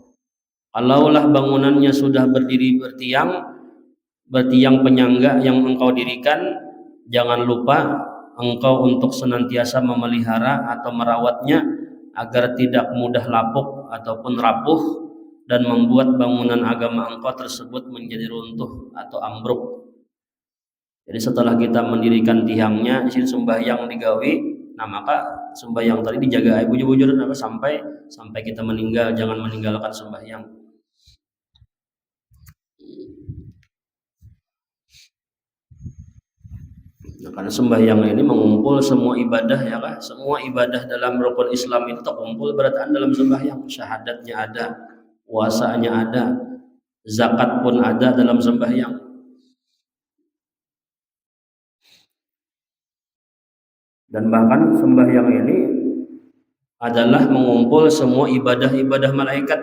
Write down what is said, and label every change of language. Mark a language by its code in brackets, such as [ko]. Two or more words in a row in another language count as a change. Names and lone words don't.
[id] Kalaulah bangunannya sudah berdiri bertiang penyangga yang engkau dirikan, jangan lupa engkau untuk senantiasa memelihara atau merawatnya agar tidak mudah lapuk ataupun rapuh dan membuat bangunan agama engkau tersebut menjadi runtuh atau ambruk. Jadi setelah kita mendirikan tiangnya, [bjn] di sini sembahyang digawi, nah maka sembahyang tadi dijaga bujur-bujur sampai kita meninggal, jangan meninggalkan sembahyang. [id] Nah, karena sembahyang ini mengumpul semua ibadah ya kan, semua ibadah dalam rukun Islam itu terkumpul berarti dalam sembahyang. Syahadatnya ada, puasanya ada, zakat pun ada dalam sembahyang. Dan bahkan sembahyang ini adalah mengumpul semua ibadah-ibadah malaikat.